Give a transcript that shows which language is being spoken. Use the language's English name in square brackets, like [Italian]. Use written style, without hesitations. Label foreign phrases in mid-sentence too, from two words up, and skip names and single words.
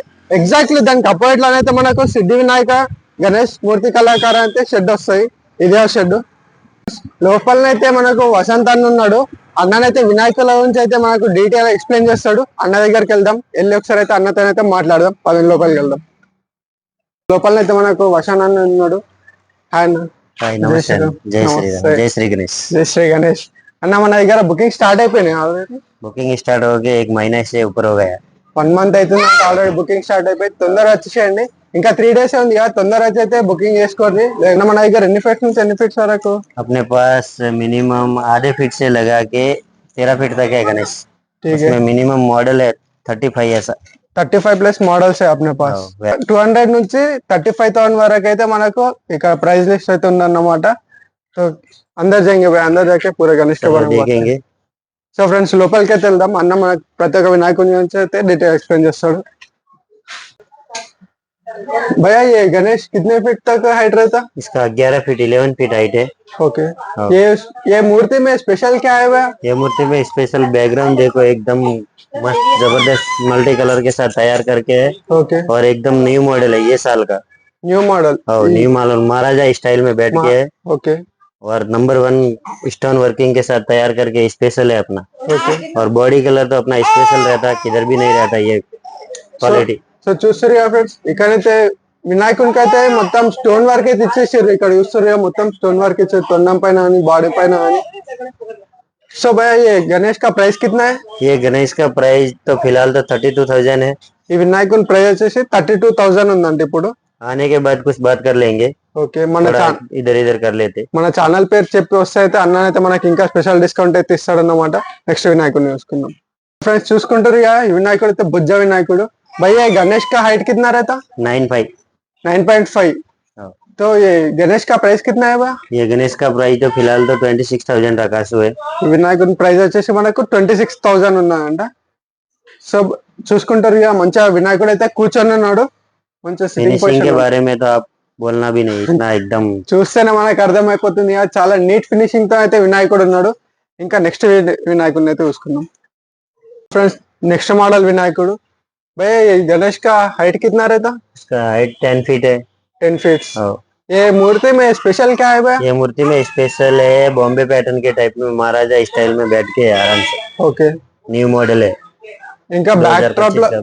[Telugu] ఎగ్జాక్ట్లీ దానికి అపోజిట్ లోనైతే మనకు సిద్ధి వినాయక గణేష్ మూర్తి కళాకార అయితే షెడ్ వస్తాయి. ఇదే షెడ్ లోపలనైతే మనకు వసంత్ అన్న ఉన్నాడు. అన్ననైతే వినాయకుల గురించి అయితే మనకు [English] detail explain [Telugu] చేస్తాడు. అన్న దగ్గరికి వెళ్దాం, వెళ్ళి ఒకసారి అయితే అన్నతోనైతే మాట్లాడదాం. పదని లోపలికి వెళ్దాం. లోపలనైతే మనకు వసంత్ అన్న ఉన్నాడు. [Hindi] जय श्री गणेश [Telugu] అన్న మన దగ్గర [English] booking start [Telugu] అయిపోయినాయి ఆల్రెడీ. [English] booking start [Hindi] हो गई, 1 महीने से ऊपर हो गया. [Telugu] 1 मंथ అవుతుంది ఆల్రెడీ [English] booking start [Telugu] అయిపోయి. తొందరగా వచ్చేసేయండి. ఇంకా 3 days ఉంది కదా, తొందరగా అయితే బుకింగ్ చేసుకోండి. లేదంటే మన దగ్గర ఎన్ని ఫీట్స్ నుంచి ఎన్ని ఫీట్స్ వరకు? [Hindi] अपने पास मिनिमम आधे फीट से लगा के 13 फीट तक है गणेश. उसमें [English] minimum model [Hindi] है 35 ऐसा. [English] 35 plus models [Hindi] अपने पास. [Telugu] 200 నుంచి 35,000 వరకు అయితే మనకు ఇక్కడ [English] price list [Telugu] అయితే ఉందన్నమాట. సో అందరు [Hindi] जाके पूरा [Telugu] గణేష్ [Hindi] देखेंगे. [Telugu] సో ఫ్రెండ్స్, లోపలికి అయితే వెళ్దాం. అన్న మనకు ప్రతి ఒక్క వినాయకుడి గురించి అయితే [English] detail explain [Telugu] చేస్తాడు. [Hindi] भैया ये गणेश कितने फीट तक हाइट रहता? इसका 11 फीट 11 फीट हाइट है. ओके. ये मूर्ति में स्पेशल क्या है भैया? ये मूर्ति में स्पेशल बैकग्राउंड देखो, एकदम मस्त जबरदस्त [English] multi color [Hindi] के साथ तैयार करके है. ओके. और एकदम [English] new model [Hindi] है, ये साल का [English] new model. new model [Hindi] महाराजा स्टाइल में बैठ के है. ओके. और [English] number 1 stone working [Hindi] के साथ तैयार करके स्पेशल है अपना. ओके. और [English] body color [Hindi] तो अपना स्पेशल रहता है, किधर भी नहीं रहता ये क्वालिटी. [Telugu] సో చూస్తారు కదా ఫ్రెండ్స్, ఇక్కడైతే వినాయకునికి అయితే మొత్తం [English] stone work [Telugu] అయితే ఇచ్చేసారు. ఇక్కడ చూస్తారు కదా, మొత్తం [English] stone work [Telugu] ఇచ్చారు, తొండం పైన కానీ బాడీ పైన కానీ. [Hindi] సో भैया ये गणेश का प्राइस कितना है? ये गणेश का प्राइस तो फिलहाल तो 32,000 है. [Telugu] ఈ వినాయకుని ప్రైస్ వచ్చేసి 32,000 ఉందండి ఇప్పుడు. [Hindi] आने के बाद कुछ बात कर लेंगे. [Telugu] ఓకే. మన [Hindi] इधर इधर कर लेते. [Telugu] మన ఛానల్ పేరు చెప్పి వస్తే అయితే అన్న అయితే మనకి ఇంకా [English] special discount [Telugu] అయితే ఇస్తాడన్నమాట. నెక్స్ట్ వినాయకుడిని చూసుకుందాం. ఫ్రెండ్స్ చూసుకుంటారు కదా, ఈ వినాయకుడు అయితే బుజ్జ వినాయకుడు. [Hindi] भैया गणेश का हाइट कितना रहता? 9.5. 9.5. तो ये गणेश का प्राइस कितना है भैया? ये गणेश का प्राइस तो फिलहाल तो 26,000 रखा है. [Telugu] వినాయకుడి ప్రైస్ వచ్చేసి మనకు 26,000 ఉన్నదంట. సో చూసుకుంటారు ఇక మంచిగా వినాయకుడు అయితే కూర్చొని ఉన్నాడు. మంచిగా [Hindi] फिनिशिंग के बारे में तो आप बोलना भी नहीं, इतना एकदम [Telugu] చూస్తేనే మనకు అర్థమైపోతుంది. చాలా [English] neat finishing [Telugu] తో అయితే వినాయకుడు ఉన్నాడు. ఇంకా నెక్స్ట్ వినాయకుడిని అయితే చూసుకుందాం. ఫ్రెండ్స్, [English] next model [Telugu] వినాయకుడు. [Hindi] भैया ये गणेश का हाइट कितना रहता? इसका हाइट 10 फीट है. 10 फीट. ये मूर्ति में स्पेशल क्या है भैया? ये मूर्ति में स्पेशल है बॉम्बे पैटर्न के टाइप में महाराजा स्टाइल में बैठ के आराम से. ओके. [English] new model [Hindi] है. [Telugu] ఇంకా బ్యాక్ డ్రాప్ లో